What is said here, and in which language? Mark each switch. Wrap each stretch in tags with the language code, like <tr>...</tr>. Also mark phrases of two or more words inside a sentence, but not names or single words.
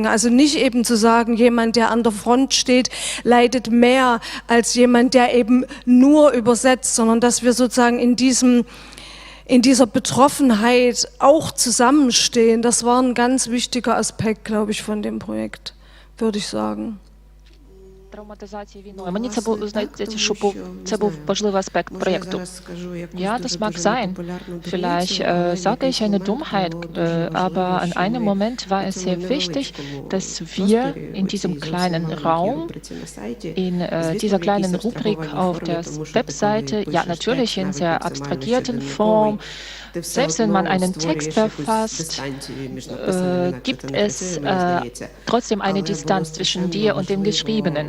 <de>Also nicht eben zu sagen, jemand, der an der Front steht, leidet mehr als jemand, der eben nur übersetzt, sondern dass wir sozusagen in dieser Betroffenheit auch zusammenstehen. Das war ein ganz wichtiger Aspekt, glaube ich, von dem Projekt, würde ich sagen.</de> <uk>Травматизації війною. Мені здається, що це був важливий аспект проєкту.</uk> <de>Ja, das mag sein. Vielleicht sage ich eine Dummheit, aber an einem Moment war es sehr wichtig, dass wir in diesem kleinen Raum, in dieser kleinen Rubrik auf der Webseite, ja natürlich in sehr abstrahierten Form, selbst wenn man einen Text verfasst, gibt es trotzdem eine Distanz zwischen dir und dem Geschriebenen.</de>